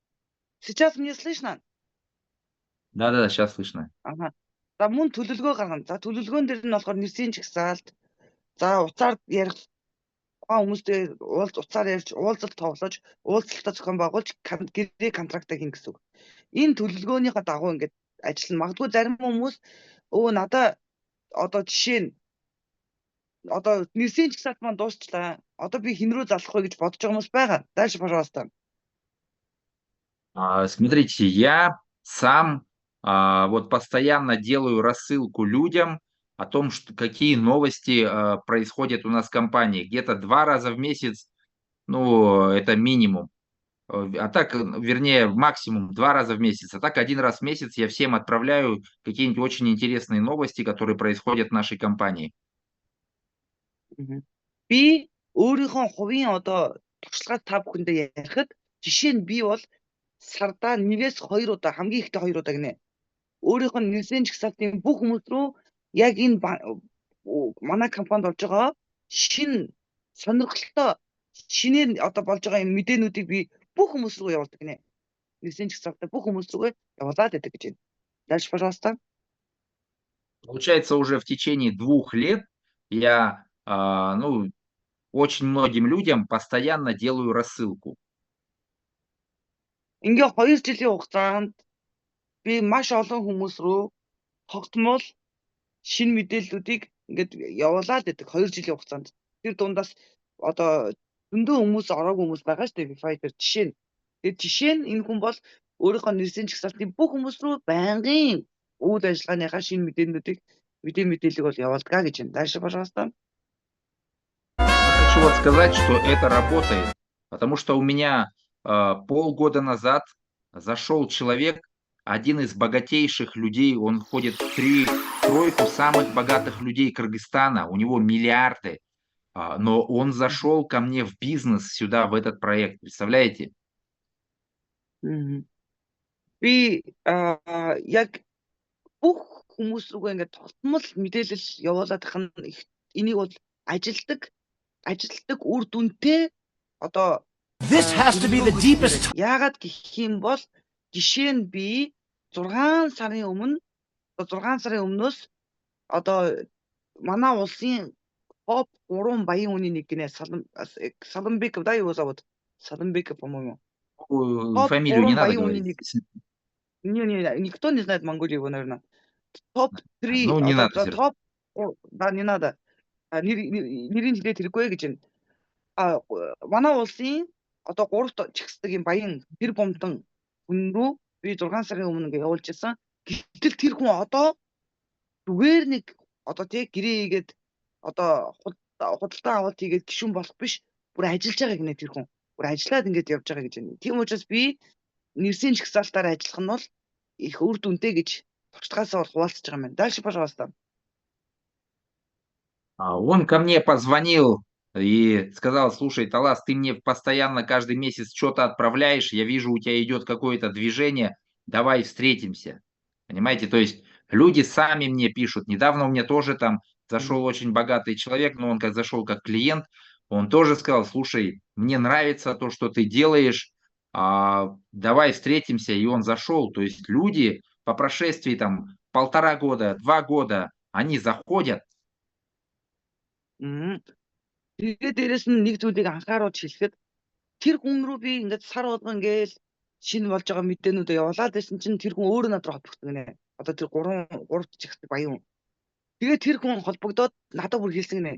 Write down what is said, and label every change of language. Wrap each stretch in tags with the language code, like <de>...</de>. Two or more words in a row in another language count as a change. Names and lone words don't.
<ru>Сейчас мне слышно? Да, сейчас слышно. Ага.</ru> <mn>За мөн төлөвлөгөө гаргана. За төлөвлөгөөн дээр нь болохоор нэрсийн жагсаалт. За уцаар ярих хүмүүстэй уцаар ярьж уулзалт тоглож, уулзалтаа зохион байгуулж гэрээ контрактаа хийн гэсэн үг. Энэ төлөвлөгөөнийхөө дагуу ингээд ажиллана. Магадгүй зарим хүмүүс надаа одоо жишээ нь одоо нэрсийн жагсаалт маань дуусчлаа. Одоо би хин рүү залах вэ гэж бодож байгаа хүмүүс байгаа.</mn> <ru>Дальше, пожалуйста. Смотрите, я сам вот постоянно делаю рассылку людям о том, что какие новости происходят у нас в компании. Где-то 2 раза в месяц, ну, это минимум. А так, вернее, максимум 2 раза в месяц. А так 1 раз в месяц я всем отправляю какие-нибудь очень интересные новости, которые происходят в нашей компании.</ru> <mn>Би өөрийнхөө хувийн одоо туршлагаа та бүхэндээ ярихад жишээ нь би бол сардаа 1-2 удаа хамгийн ихдээ 2 удаа гинэ. Өөрийнх нь нэрсийн жагсаалтын бүх хүмүүс рүү яг энэ манай компанид болж байгаа шинэ сонирхолтой шинээр одоо болж байгаа энэ мэдээнүүдийг би бүх хүмүүс рүү явуулдаг гинэ. Нэрсийн жагсаалтаа бүх хүмүүс рүү явуулаад байдаг гэж байна.</mn> <ru>Дальше, пожалуйста. Получается, уже в течение 2 лет я, ну, очень многим людям постоянно делаю рассылку.</ru> <mn>Ингээ 2 жилийн хугацаанд би маш олон хүмүүс рүү тогтмол шинэ мэдээллүүдийг ингээд явуулаад байдаг 2 жилийн хугацаанд. Тэр дундаас одоо зөндөө хүмүүс ороогүй хүмүүс байгаа шүү дээ Fiverr жишээ нь. Тэгээд жишээ нь энэ хүн бол өөрийнхөө нэрсийн жагсаалтын бүх хүмүүс рүү байнгын үйл ажиллагааныхаа шинэ мэдээллийг бол явуулдаг гэж байна.</mn> <ru>Дальше, пожалуйста. Хочу вот сказать, что это работает, потому что у меня полгода назад зашел человек, один из богатейших людей, он входит в тройку самых богатых людей Кыргызстана, у него миллиарды, но он зашел ко мне в бизнес сюда, в этот проект, представляете?</ru> <mn>Би яг бүх хүмүүс рүүгээ ингээд тогтмол мэдээлэл явуулаад их нь энийг бол ажилтдаг үр дүнтэй одоо</mn> <en>This has to be the deepest.</en> <mn>Яагаад гэх юм бол жишээ нь би 6 сарын өмнөөс одоо манай улсын топ 3 баян хүний нэг гинэ Саламбеков</mn> <ru>да его зовут? Саламбеков, по-моему. Фамилию не надо говорить. Не, никто не знает Монголию его, наверное. Топ-3. Ну, не надо. Да, не надо.</ru> <mn>Нэрийн хэлээд хэрэггүй гэж байна. Манай улсын одоо 3 чигсдэг юм баян тэр бомтон хүн рүү би 6 сарын өмнө ингээ явуулж ирсэн. Гэтэл тэр хүн одоо зүгээр нэг одоо тэг гэрээ хийгээд одоо худалдаа авалт хийгээд гишүүн болох биш. Бүр ажиллаж байгаа гинэ тэр хүн. Бүр ажиллаад ингээд явж байгаа гэж байна. Тийм учраас би нэрсийн жагсаалтаар ажиллах нь бол их үр дүнтэй гэж туршлагаасаа хуваалцаж байгаа юм байна.</mn> <ru>Дальше, пожалуйста. Он ко мне позвонил и сказал: слушай, Талас, ты мне постоянно каждый месяц что-то отправляешь, я вижу, у тебя идет какое-то движение, давай встретимся. Понимаете, то есть люди сами мне пишут. Недавно у меня тоже там зашел очень богатый человек, но он как зашел как клиент, он тоже сказал: слушай, мне нравится то, что ты делаешь, давай встретимся, и он зашел. То есть люди по прошествии там 1,5 года, 2 года, они заходят.</ru> <mn>Тэгээд дээрэс нь нэг зүйлийг анхааруулж хэлэхэд тэр хүн рүү би ингээд сар болгон ингээл шинэ болж байгаа мэдээнүүдээ явуулаад байсан чинь тэр хүн өөрөө над руу холбогдсон гинэ. Одоо тэр 3 чихтэй баян. Тэгээд тэр хүн холбогдоод надад бүр хэлсэн гинэ.</mn>